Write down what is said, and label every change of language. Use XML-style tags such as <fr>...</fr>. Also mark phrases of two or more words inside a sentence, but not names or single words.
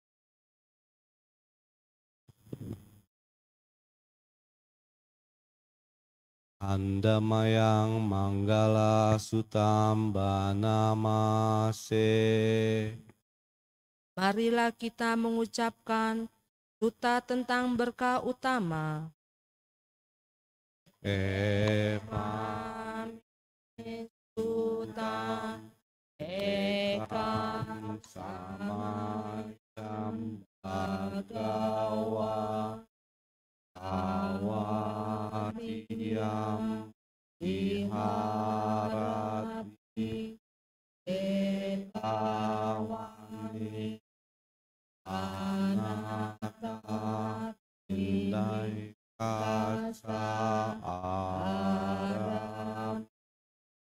<pi>Andamayang manggala sutam banamase.</pi> <id>Marilah kita mengucapkan</id> <pi>duta</pi> <id>tentang berkah utama.</id> <pi>Epam Duta ekam samayam bhagawa awatiyam viharati etawani anatta indai kasa aram</pi>